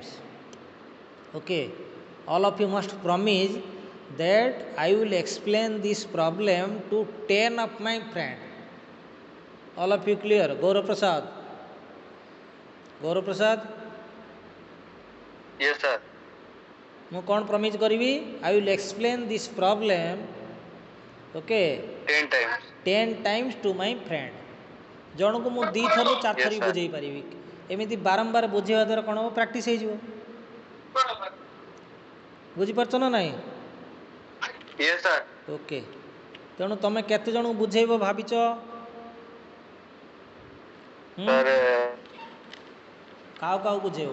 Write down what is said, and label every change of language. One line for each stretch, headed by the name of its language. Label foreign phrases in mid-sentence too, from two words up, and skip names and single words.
English: Okay, all of you must promise that I will explain this problem to 10 of my friends. All of you clear? Gaurav Prasad. Yes sir.
Odia: ମୁଁ କ'ଣ ପ୍ରମିଜ୍ କରିବି?
English: I will explain this problem, okay, 10 times to my friend.
Odia: ଜଣକୁ ମୁଁ 2 ଥରରୁ 4 ଥର ବୁଝେଇ ପାରିବି. ଏମିତି ବାରମ୍ବାର ବୁଝେଇବା ଦ୍ୱାରା କ'ଣ ହେବ? ପ୍ରାକ୍ଟିସ୍ ହେଇଯିବ. ବୁଝିପାରୁଛ ନା ନାହିଁ?
English: Yes sir.
Odia: ଓକେ. ତେଣୁ ତମେ କେତେ ଜଣକୁ ବୁଝେଇବ ଭାବିଛ? କାହାକୁ ବୁଝେଇବ?